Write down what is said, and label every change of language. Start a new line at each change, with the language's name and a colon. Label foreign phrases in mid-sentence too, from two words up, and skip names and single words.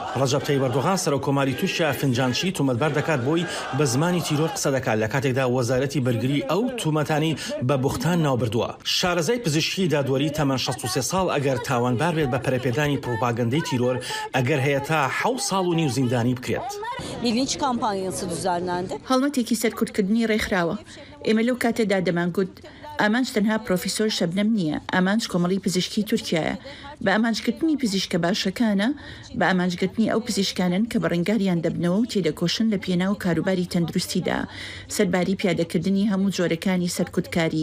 Central Kurdish: ڕەجەب تەیب ئەردۆغان سەرۆکۆماری تورکیا فنجانچی تومەتبار دەکات بۆی بە زمانی تیرۆر قسە دەکات لە کاتێکدا وەزارەتی بەرگری ئەو تومەتانی بە بوختان ناوبردووە. شارەزای پزیشکی دادوەری تەمەن 63 ساڵ ئەگەر تاوانبار بێت بە پەرەپێدانی پروپاگەندەی تیرۆر ئەگەر هەیە تا 7 ساڵ و نیو زیندانی بکرێت.
Turkish: Bilinç kampanyası düzenlendi.
Central Kurdish: هەڵمەتێکی سەرکوتکردنی ڕێکخراوە. ئێمە لەو کاتەدا دەمانگوت ئامانج تەنها پرۆفیسۆر شەبنەم نییە، ئامانج کۆمەڵی پزیشکی تورکیایە. بە ئامانجگرتنی پزیشکە باشەکانە بە ئامانجگرتنی ئەو پزیشکانن کە بە ڕنگاریان دەبنەوە و تێدەکۆشن لە پێناو کاروباری تەندروستیدا، سەرباری پیادەکردنی هەموو جۆرەکانی سەرکوتکاری.